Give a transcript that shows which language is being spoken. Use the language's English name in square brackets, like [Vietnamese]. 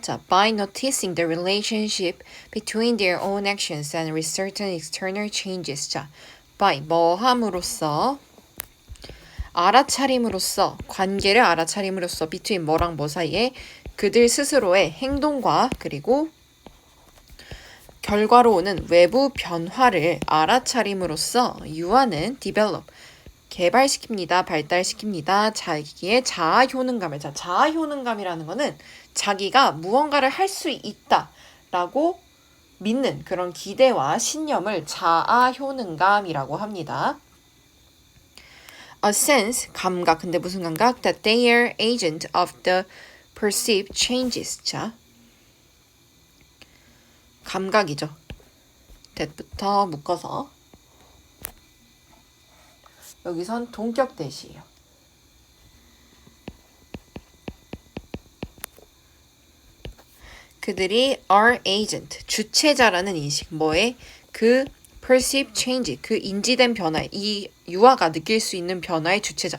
[English] 자, by noticing the relationship between their own actions and with certain external changes. [Korean] 자, by 뭐 함으로써 알아차림으로써 관계를 알아차림으로써 between 뭐랑 뭐 사이에 그들 스스로의 행동과 그리고 결과로 오는 외부 변화를 알아차림으로써 유아는 develop 개발시킵니다. 발달시킵니다. 자기의 자아 효능감을. 자, 자아 효능감이라는 거는 자기가 무언가를 할 수 있다라고 믿는 그런 기대와 신념을 자아 효능감이라고 합니다. [English] A sense, [Korean] 감각. 근데 무슨 감각? [English] That they are agent of the perceived changes. [Korean] 자, 감각이죠. that부터 묶어서 여기선 동격 대시예요. 그들이 [English] are agent, [Korean] 주체자라는 인식, 뭐에 그 [English] perceived change, [Korean] 그 인지된 변화, 이 유아가 느낄 수 있는 변화의 주체자.